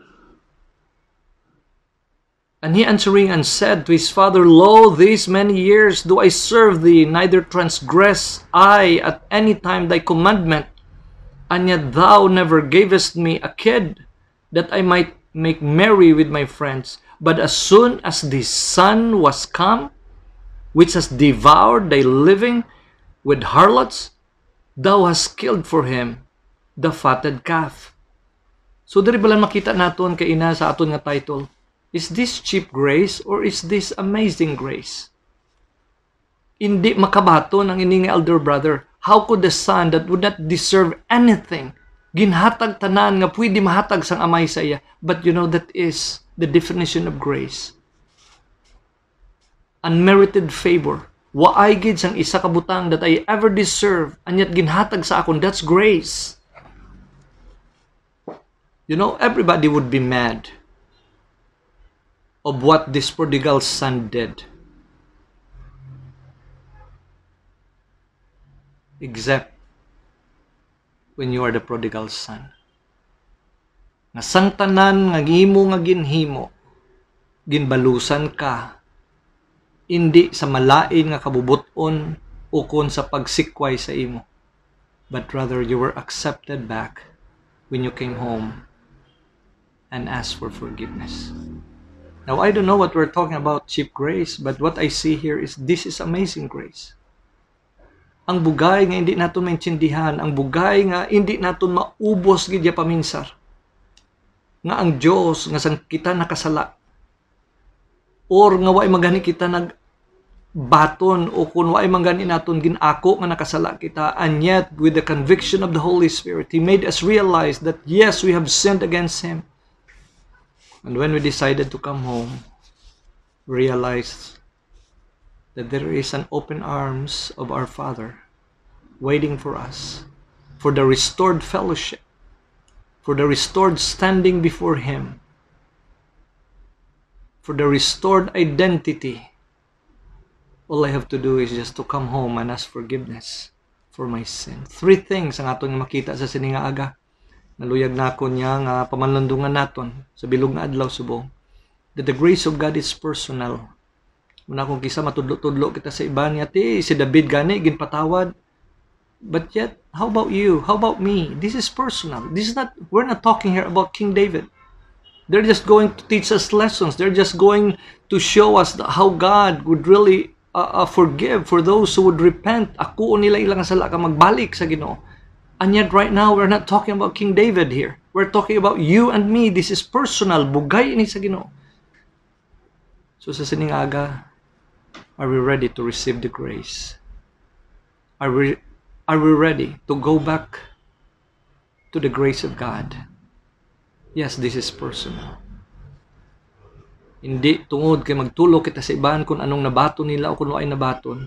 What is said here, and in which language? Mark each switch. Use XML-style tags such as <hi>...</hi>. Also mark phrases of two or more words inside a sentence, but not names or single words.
<en>And he answering and said to his father, Lo, these many years do I serve thee, neither transgress I at any time thy commandment, and yet thou never gavest me a kid, that I might make merry with my friends. But as soon as the son was come, which has devoured thy living with harlots, thou hast killed for him the fatted calf.</en> <hil>So diri balan makita naton kay ina sa aton nga title,</hil> <en>is this cheap grace or is this amazing grace?</en> <hil>Hindi makabaton ang ining elder brother.</hil> <en>How could the son that would not deserve anything,</en> <hil>ginhatag tanan nga pwede mahatag sang amay sa iya?</hil> <en>But you know, that is the definition of grace. Unmerited favor.</en> <hil>Waay gid sang isa ka butang</hil> <en>that I ever deserve,</en> <hil>and yet ginhatag sa akon.</hil> <en>That's grace. You know, everybody would be mad of what this prodigal son did, except when you are the prodigal son.</en> <hil>Nga sang tanan nga gihimo nga ginhimo, ginbalusan ka, hindi sa malain nga kabubuton o kun sa pagsikway sa imo,</hil> <en>but rather you were accepted back when you came home and asked for forgiveness. Now, I don't know what we're talking about, cheap grace, but what I see here is this is amazing grace.</en> <hil>Ang bugay nga hindi naton maintindihan, ang bugay nga hindi naton maubos gid ya paminsar. Nga ang Dios nga sang kita nakasala, or nga way magani kita nagbaton, o kun way magani naton ginako nga nakasala kita,</hil> <en>and yet with the conviction of the Holy Spirit, He made us realize that yes, we have sinned against Him. And when we decided to come home, realized that there is an open arms of our Father waiting for us, for the restored fellowship, for the restored standing before Him, for the restored identity. All I have to do is just to come home and ask forgiveness for my sin.</en> <hil>3 things ang aton makita sa sininga aga. Naluyag na ako niya nga pamanlandungan naton sa bilog nga adlaw subong.</hil> <en>That the grace of God is personal.</en> <hil>Muna kung kisa matudlo-tudlo kita sa iba niya, si David gani, ginpatawad.</hil> <en>But yet, how about you? How about me? This is personal. We're not talking here about King David. They're just going to teach us lessons. They're just going to show us how God would really forgive for those who would repent.</en> <hil>Ako nila ilang sala ka magbalik sa Ginoo.</hil> <en>And yet right now, we're not talking about King David here. We're talking about you and me. This is personal.</en> <hil>Bugay ini sa Ginoo. So sa sining aga,</hil> <en>are we ready to receive the grace? Are we ready to go back to the grace of God? Yes, this is personal.</en> <hil>Hindi tungod kay magtulo kita sa iban kung anong nabaton nila o kung ay nabaton.</hil>